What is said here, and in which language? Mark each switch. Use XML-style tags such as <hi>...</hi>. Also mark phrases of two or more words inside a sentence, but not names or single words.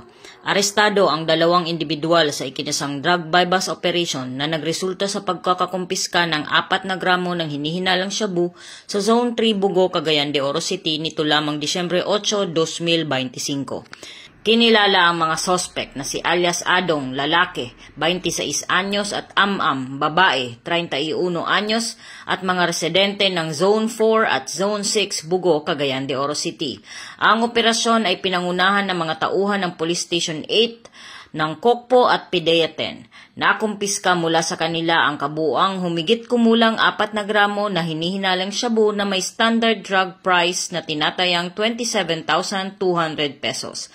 <tl>Arestado ang dalawang individual sa ikinasang</tl> <en>drug bypass operation</en> <tl>na nagresulta sa pagkakakumpiska ng 4 na gramo ng hinihinalang shabu sa Zone 3 Bugo, Cagayan de Oro City nito lamang Disyembre 8, 2025. Kinilala ang mga sospek na si alias Adong, lalaki, 26 anyos at Am-Am, babae, 31 anyos at mga residente ng Zone 4 at Zone 6 Bugo, Cagayan de Oro City. Ang operasyon ay pinangunahan ng mga tauhan ng Police Station 8 ng Kokpo at Pideaten. Nakumpiska mula sa kanila ang kabuuang humigit kumulang 4 na gramo na hinihinalang shabu na may</tl> <en>standard drug price</en> <tl>na tinatayang 27,200 pesos.</tl>